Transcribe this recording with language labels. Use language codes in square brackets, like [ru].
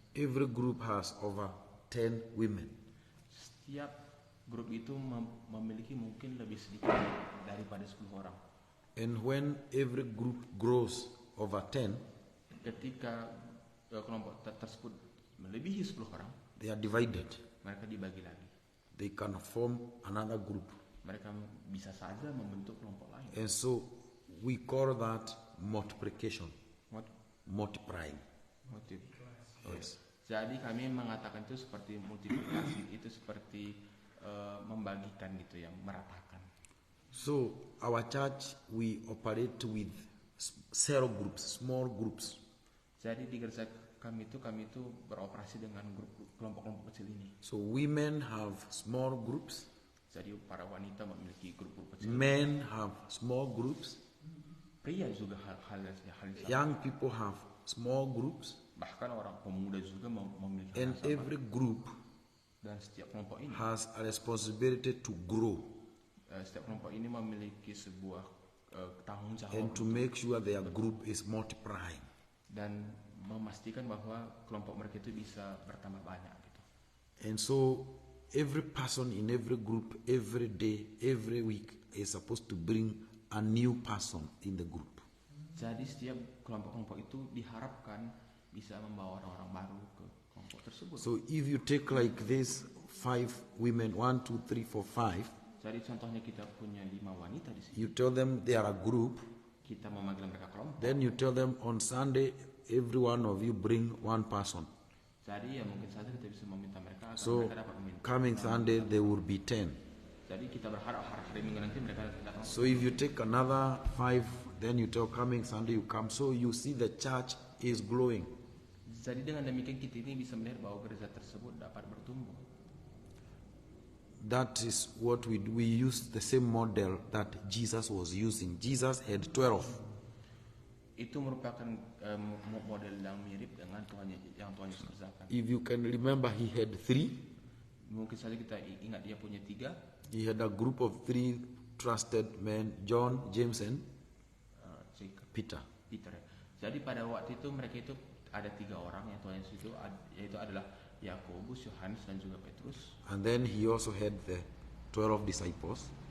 [en] Every group has over 10 women. [id] Setiap grup itu memiliki mungkin lebih sedikit daripada 10 orang. [en] And when every group grows over 10, [id] Ketika kelompok tersebut melebihi 10 orang, [en] they are divided. [id] mereka dibagi lagi. [en] They can form another group. [id] Mereka bisa saja membentuk kelompok lain. [en] And so we call that multiplication, Mot- multiplying. [id] Motif. [en] Yes. [id] Jadi kami mengatakan itu seperti multiplikasi, itu seperti membagikan gitu ya, meratakan. [en] So our church, we operate with cell groups, small groups. [id] Jadi di gereja kami itu beroperasi dengan kelompok-kelompok kecil ini. [en] So women have small groups, [id] Jadi para wanita memiliki grup-grup kecil. [en] men have small groups, [id] Pria juga hal yang sama. [en] young people have small groups, [id] Bahkan orang pemuda juga memiliki hal [en] and [id] yang sama. [en] every group [id] Dan setiap kelompok ini, [en] has a responsibility to grow [id] setiap kelompok ini memiliki sebuah tanggung jawab [en] and to make sure their group is multiplying. [id] dan memastikan bahwa kelompok mereka itu bisa bertambah banyak gitu. [en] And so every person in every group, every day, every week is supposed to bring a new person in the group. [id] Jadi setiap kelompok-kelompok itu diharapkan bisa membawa orang-orang baru ke kelompok tersebut. [en] So if you take like this 5 women, 1, 2, 3, 4, 5, [id] Jadi contohnya kita punya 5 wanita di sini. [en] you tell them they are a group, [id] kita memanggil mereka kelompok. [en] Then you tell them on Sunday, every one of you bring one person. [id] Jadi ya mungkin saja kita bisa meminta mereka agar [en] So [id] mereka dapat meminta. [en] coming Sunday, there will be 10. [id] Jadi kita berharap hari Minggu nanti mereka datang. [en] So if you take another 5, then you tell coming Sunday you come. So you see the church is growing. [id] Jadi dengan demikian kita ini bisa melihat bahwa gereja tersebut dapat bertumbuh. [en] That is what we do. We use the same model that Jesus was using. Jesus had 12. [id] Itu merupakan model yang mirip dengan yang Tuhan Yesus kerjakan. [en] If you can remember, he had 3. [id] Mungkin saja kita ingat dia punya 3. [en] He had a group of 3 trusted men, John, James, and Peter. Peter. [id] Jadi pada waktu itu mereka itu ada 3 orang yang Tuhan Yesus itu yaitu adalah Yakobus, Yohanes dan juga Petrus. [en] And then he also had the 12 disciples.